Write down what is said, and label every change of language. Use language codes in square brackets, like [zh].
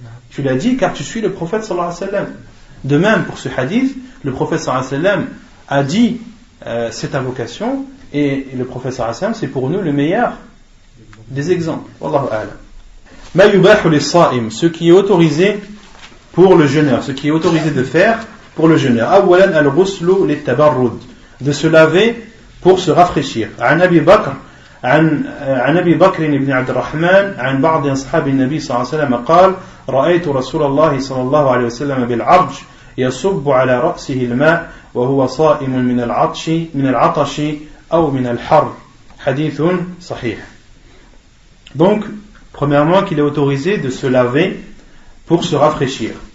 [fr] Tu l'as dit car tu suis le prophète sallallahu alayhi wa sallam. De même pour ce hadith, le prophète sallallahu alayhi wa sallam a dit cette invocation et le prophète sallallahu alayhi wa sallam c'est pour nous le meilleur des exemples. Wallahu a'lam. [ar] Ma yubahu lis-sa'im, [fr] ce qui est autorisé pour le jeûneur, ce qui est autorisé de faire pour le jeûneur. [ar] Awwalan al-ghuslu lit-tabarrud, [fr] de se laver pour se rafraîchir. [ar] An Abi Bakr عن أبي بكر بن عبد الرحمن عن بعض أصحاب النبي صلى الله عليه وسلم قال رأيت رسول الله صلى الله عليه وسلم بالعرج يصب على رأسه الماء وهو صائم من العطش أو من الحر حديث صحيح. [fr] Donc, premièrement, qu'il est autorisé de se laver pour se rafraîchir.